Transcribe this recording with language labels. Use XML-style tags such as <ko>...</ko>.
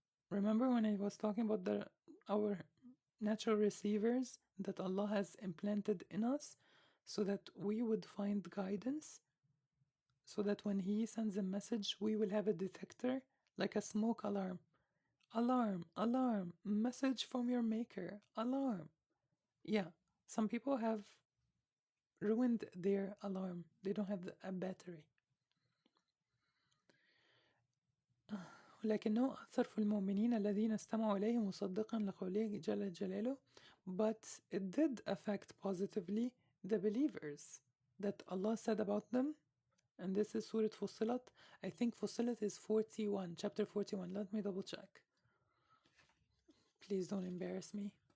<en>Remember when I was talking about our natural receivers that Allah has implanted in us so that we would find guidance, so that when He sends a message, we will have a detector like a smoke alarm. Alarm, alarm, message from your maker, alarm. Yeah, some people have ruined their alarm. They don't have a battery.</en> <ar>لكنه أثر في المؤمنين الذين استمعوا إليه مصدقا لقوله جل جلاله.</ar> <en>But it did affect positively the believers that Allah said about them. And this is Surah Fussilat. I think Fussilat is 41, chapter 41. Let me double check. Please don't embarrass me.</en>